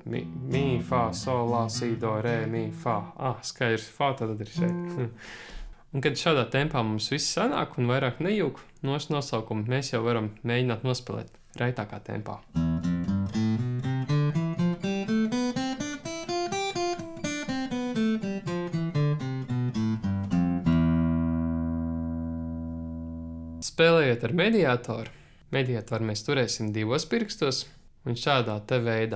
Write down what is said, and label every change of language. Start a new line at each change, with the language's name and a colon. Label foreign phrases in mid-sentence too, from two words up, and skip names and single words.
Latvian: Mi, fa, sol, la, si, do, re, mi, fa. Skaidrs, fa, tad ir šeit. Un kad šādā tempā mums viss sanāk un vairāk nejūg nosaukumu, mēs jau varam mēģināt nospēlēt raitākā tempā. Spēlējot ar mediātoru, mediātoru mēs turēsim 2 pirkstos un šādā te veidā.